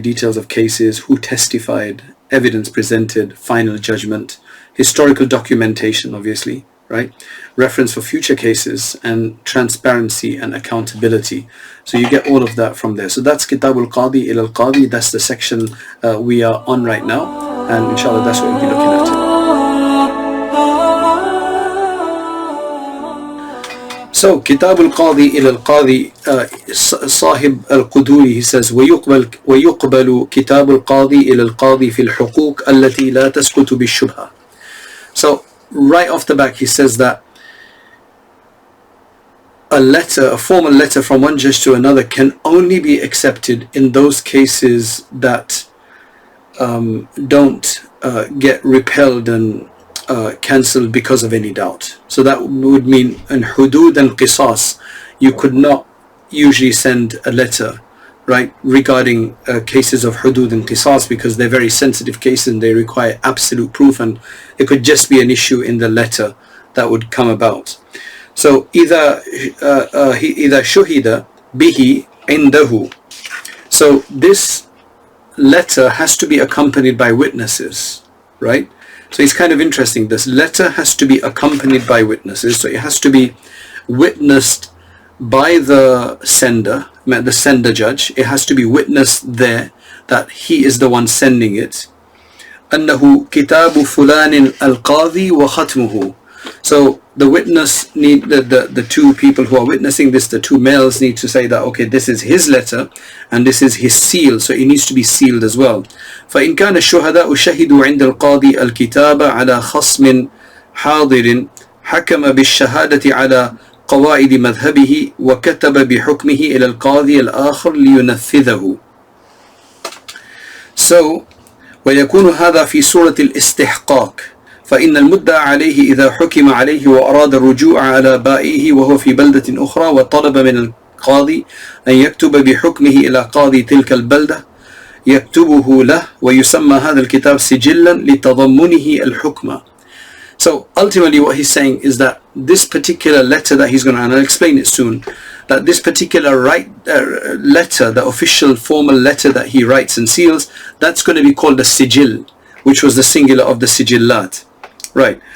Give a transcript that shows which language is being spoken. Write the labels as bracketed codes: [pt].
[en] Details of cases, who testified, evidence presented, final judgment, historical documentation, obviously, right? Reference for future cases, and transparency and accountability. So you get all of that from there. So that's Kitab al-Qadi ila al-Qadi. That's the section we are on right now. And inshallah, that's what we'll be looking at. So, Kitab al-Qadi ila al-Qadi, Sahib al-Quduri, he says, [ar] وَيُقْبَلُ كِتَابُ الْقَاضِي إِلَى الْقَاضِي فِي الْحُقُوقِ الَّتِي لَا تَسْقُطُ بِالشُّبْهَةِ. [en] So, right off the back, he says that a formal letter from one judge to another can only be accepted in those cases that don't get repelled and cancelled because of any doubt. So that would mean in hudud and qisas, you could not usually send a letter, right, regarding cases of hudud and qisas, because they're very sensitive cases and they require absolute proof, and it could just be an issue in the letter that would come about. So either [ar] shuhida bihi indahu. [en] So this letter has to be accompanied by witnesses, right? So it's kind of interesting. This letter has to be accompanied by witnesses. So it has to be witnessed by the sender judge. It has to be witnessed there that he is the one sending it. [ar] أنه كتاب فلان القاضي وختمه. [en] So the witness the two people who are witnessing this, the two males, need to say that, okay, this is his letter and this is his seal, so it needs to be sealed as well. [ar] فإن كان الشهداء شهدوا عند القاضي الكتاب على خصم حاضر حكم بالشهادة على قواعد مذهبه وكتب بحكمه إلى القاضي الآخر لينفذه. So ويكون هذا في صورة الاستحقاق فإن المدعى عليه إذا حكم عليه وأراد الرجوع على بائعه وهو في بلدة أخرى وطلب من القاضي أن يكتب بحكمه إلى قاضي تلك البلدة يكتبه له ويسمى هذا الكتاب سجلا لتضمنه الحكم. [en] So ultimately what he's saying is that this particular letter that he's going to, and I'll explain it soon, that this particular letter, the official formal letter that he writes and seals, that's going to be called the sijil, which was the singular of the sijillat. Right.